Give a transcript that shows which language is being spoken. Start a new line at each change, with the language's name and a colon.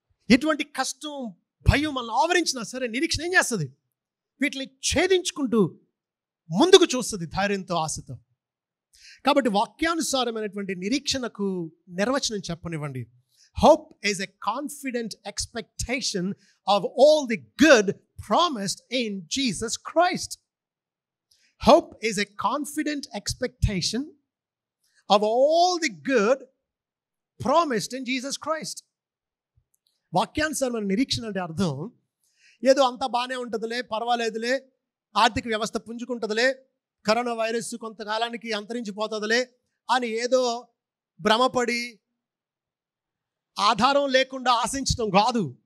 Telugu: ఎటువంటి కష్టం, భయం మనల్ని ఆవరించినా సరే నిరీక్షణ ఏం చేస్తుంది? వీటిని ఛేదించుకుంటూ ముందుకు చూస్తుంది ధైర్యంతో, ఆశతో. కాబట్టి వాక్యానుసారమైనటువంటి నిరీక్షణకు నిర్వచనం చెప్పనివ్వండి.
English: Hope is a confident expectation of all the good promised in Jesus Christ. Hope is a confident expectation of all the good promised in Jesus Christ.
Telugu: వాక్యానుసారమైన నిరీక్షణ అంటే అర్థం ఏదో అంతా బాగానే ఉంటుందిలే, పర్వాలేదులే, ఆర్థిక వ్యవస్థ పుంజుకుంటుందిలే, కరోనా వైరస్ కొంతకాలానికి అంతరించిపోతుందిలే అని ఏదో భ్రమపడి ఆధారం లేకుండా ఆశించడం కాదు.